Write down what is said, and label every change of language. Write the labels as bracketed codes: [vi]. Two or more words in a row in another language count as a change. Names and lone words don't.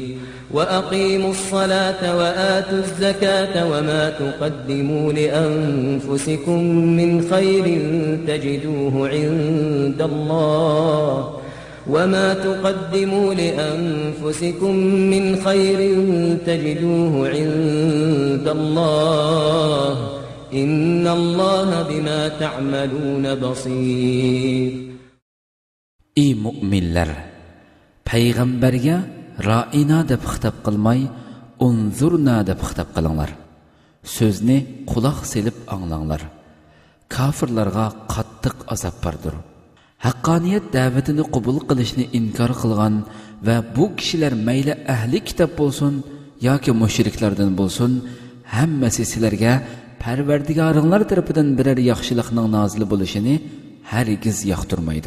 [ar] وأقيموا الصلاة وآتوا الزكاة وما تقدموا لأنفسكم من خير تجدوه عند الله وما تقدموا لأنفسكم من خير تجدوه عند الله إن الله بما تعملون بصير. [uz] Ey mu'minlar, payg'ambarga ra'ina deb xitob qilmay, unzurna deb xitob qilinglar. So'zni quloq selib anglanglar. Kafirlarga qattiq azob bordir. Haqqoniyat da'vatini qabul qilishni inkor qilgan va bu kishilar mayli ahli kitob bo'lsin yoki mushriklardan bo'lsin, hammasi sizlarga Parvardigoringlar tarafidan biror yaxshilikning nozil bo'lishini hargiz yoqtirmaydi.